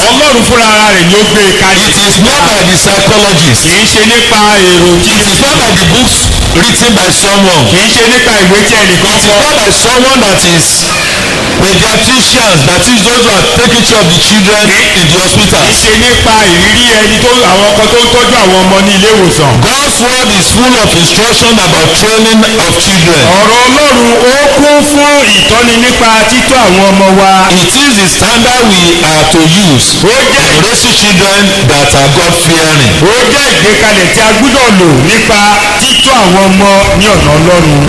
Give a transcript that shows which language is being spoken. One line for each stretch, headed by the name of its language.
Yoruba: Ọlọ́run fúnra rẹ̀ ni ó gbé e kalẹ̀.
English: It is not by the psychologists.
Yoruba: Kì í ṣe nípa èrò tí.
English: It is not by the books written by someone.
Yoruba: Kì í ṣe nípa ìwé tí ẹnìkan
English: It is
Yoruba: kọ.
English: not by someone that is pediatricians, that is those who are taking care of the children in the hospital.
Yoruba: Kì í ṣe nípa ìrírí ẹni tó àwọn ọkọ tó ń tọ́jú àwọn ọmọ ní ilé ìwòsàn.
English: God's word is full of instruction about training of children.
Yoruba: Ọ̀rọ̀ Ọlọ́run ó kún fún ìtọ́ni nípa títọ́ àwọn ọmọ wa.
English: It is the standard we are to use in raising children that are God-fearing.
Yoruba: Ó jẹ́ ìgbékalẹ̀ tí a gbúdọ̀ lò nípa títọ́ àwọn ọmọ ní ọ̀nà Ọlọ́run.